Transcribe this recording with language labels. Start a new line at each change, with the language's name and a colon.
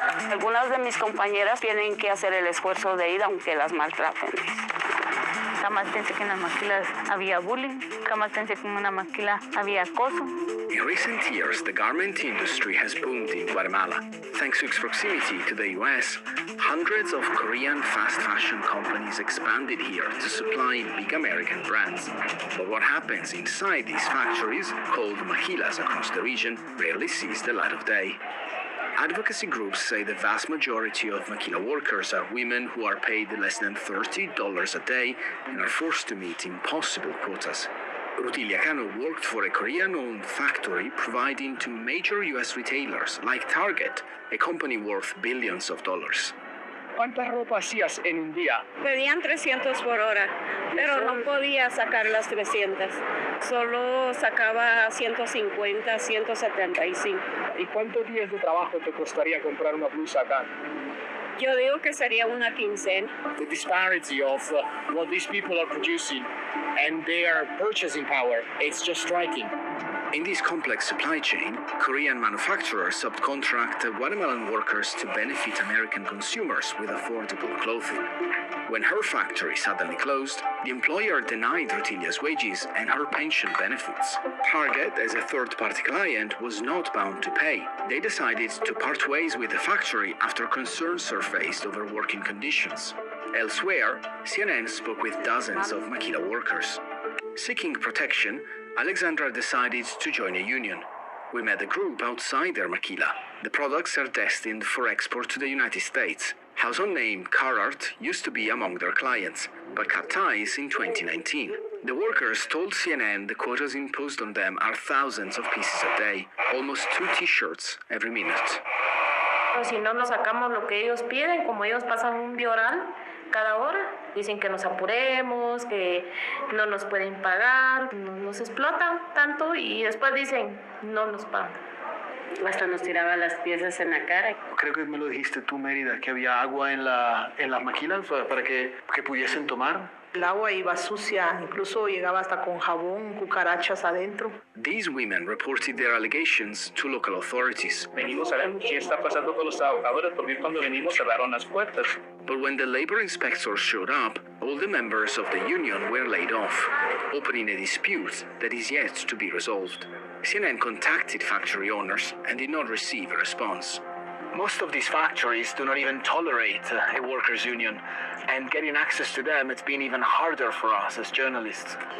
Spanish: Algunas de mis compañeras tienen que hacer el esfuerzo de ir aunque las maltraten. Jamás pensé que en las maquilas había bullying, jamás pensé que en una maquila había acoso.
English: In recent years, the garment industry has boomed in Guatemala. Thanks to its proximity to the US, hundreds of Korean fast fashion companies expanded here to supply big American brands. But what happens inside these factories, called maquilas across the region, rarely sees the light of day. Advocacy groups say the vast majority of maquila workers are women who are paid less than $30 a day and are forced to meet impossible quotas. Rutilia Cano worked for a Korean-owned factory providing to major US retailers like Target, a company worth billions of dollars.
Spanish: ¿Cuántas ropas hacías en un día? Pedían 300 por hora, pero no podía sacar las 300. Solo sacaba 150, 175. ¿Y cuántos días de trabajo te costaría comprar una blusa acá? Yo digo que sería una quincena.
English: The disparity of what these people are producing and their purchasing power, it's just striking. In this complex supply chain, Korean manufacturers subcontract Guatemalan workers to benefit American consumers with affordable clothing. When her factory suddenly closed, the employer denied Rutilia's wages and her pension benefits. Target, as a third-party client, was not bound to pay. They decided to part ways with the factory after concerns surfaced over working conditions. Elsewhere, CNN spoke with dozens of maquila workers. Seeking protection, Alexandra decided to join a union. We met the group outside their maquila. The products are destined for export to the United States. House unnamed Carhartt used to be among their clients, but cut ties in 2019. The workers told CNN the quotas imposed on them are thousands of pieces a day, almost 2 T-shirts every minute.
Spanish: Si no nos sacamos lo que ellos piden, como ellos pasan un bioral cada hora, dicen que nos apuremos, que no nos pueden pagar, nos explotan tanto y después dicen no nos pagan. Hasta nos tiraba las piezas en la cara. Creo que me lo dijiste tú, Mérida, que había agua en las maquilas para que pudiesen tomar. El agua iba sucia, incluso llegaba hasta con jabón, cucarachas adentro.
English: These women reported their allegations to local authorities.
Spanish: Venimos a ver qué está pasando con los trabajadores porque cuando venimos cerraron las puertas.
English: But when the labor inspectors showed up, all the members of the union were laid off, opening a dispute that is yet to be resolved. CNN contacted factory owners and did not receive a response. Most of these factories do not even tolerate a workers' union, and getting access to them, it's been even harder for us as journalists.